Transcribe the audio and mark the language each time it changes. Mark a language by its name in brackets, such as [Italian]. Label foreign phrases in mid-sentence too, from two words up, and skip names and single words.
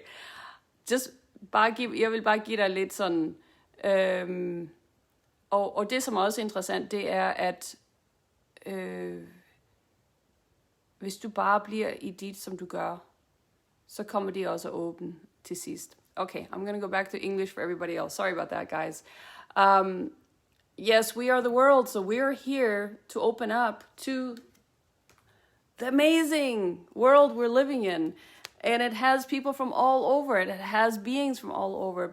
[Danish] Jeg vil bare give dig lidt sådan... og det, som også er interessant, det er, at hvis du bare bliver i dit, som du gør, så kommer de også at åbne til sidst. [English] Okay, I'm going to go back to English for everybody else. Sorry about that, guys. Yes, we are the world, so we're here to open up to the amazing world we're living in. And it has people from all over it. It has beings from all over.